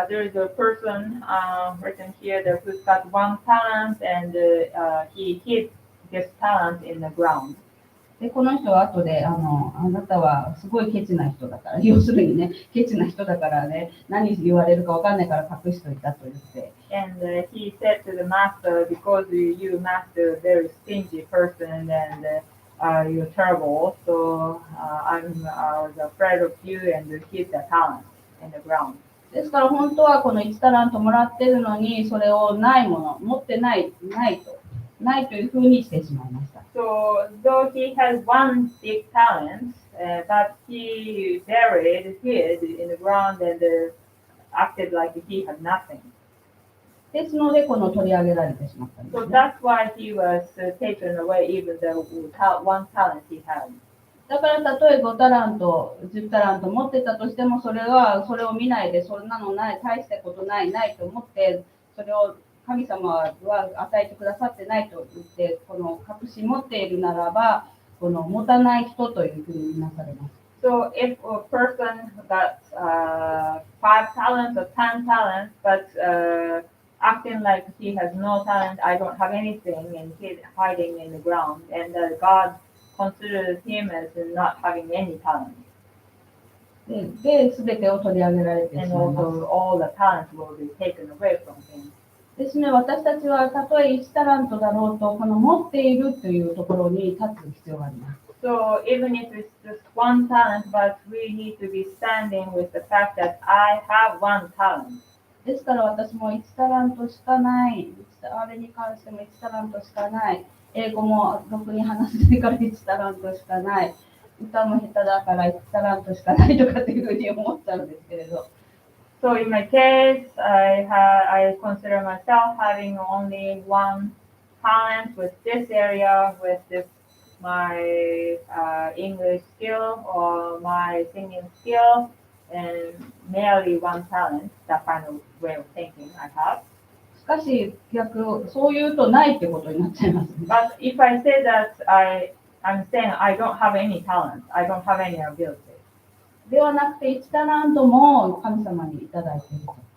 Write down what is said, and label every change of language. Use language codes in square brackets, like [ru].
[en] There is a person written here that who's got 1 talent and he hid this talent in the ground. [ja] で、この人は後であなたはすごいケチな人だから、要するにね、ケチな人だからね、何言われるかわかんないから隠しといたと言って。 [en] And he said to the master, because you master a very stingy person and you're terrible, so I was afraid of you and hid the talent in the ground. [ja] ですから本当はこの1タラントもらってるのに、それをないもの、持ってないというふうにしてしまいました。 [en] So though he has 1 big talent, but he hid in the ground and acted like he had nothing. [ja] ですので、この取り上げられてしまったんです、 [en] So [ja] ね。 [en] that's why he was taken away, even the 1 talent he had. [ja] だから例えば5タラント、10タラント持ってたとしても、それを見ないで、そんなのない、大したことないと思って、それを神様は与えてくださってないと言って、この隠し持っているならば、この持たない人というふうに見なされます。 [en] So if a person got 5 talents or 10 talents, but acting like he has no talent, I don't have anything, and he's hiding in the ground, and God considers him as not having any talent. [ja] で、すべてを取り上げられてし [en] And [ja] まいます。 [en] also all the talents will be taken away from him. [ja] ですね、私たちはたとえ1タラントだろうと、この持っているというところに立つ必要があります。 So even if it's just 1 talent, but we need to be standing with the fact that I have 1 talent. ですから私も1タラントしかない。あれに関しても1タラントしかない。英語もろくに話せないから1タラントしかない。歌も下手だから1タラントしかないとかっていうふうに思っちゃうんですけれど。 [en] So in my case, I consider myself having only 1 talent with this area, with this my English skill or my singing skill, and merely 1 talent. That kind of way of thinking I have. [ja] しかしそう言うとないってことになっちゃいますね。 [en] But if I say that I'm saying I don't have any talent, I don't have any ability. [ja] ではなくて1タラントも神様にいただいていると。